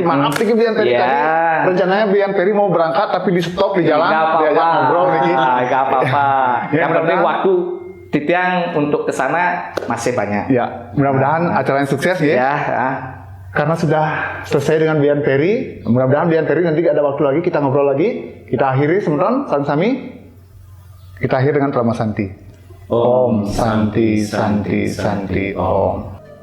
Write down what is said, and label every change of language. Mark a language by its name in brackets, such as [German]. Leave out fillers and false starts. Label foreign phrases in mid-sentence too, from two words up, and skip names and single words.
[Indonesian] Maaf Niki Brian Ferry tadi. Rencananya Brian Ferry mau berangkat tapi di stop di jalan. Diajak ngobrol Niki. Gak apa-apa. Yang penting waktu Tiang untuk kesana masih banyak. Ya, mudah-mudahan acara yang sukses ya. Karena sudah selesai dengan Brian Ferry, mudah-mudahan Brian Ferry nanti ada waktu lagi kita ngobrol lagi. Kita akhiri [Balinese] semeton sami-sami. [Indonesian] Kita akhiri dengan Prama Santi. [Sanskrit] Om Santi Santi Santi Om.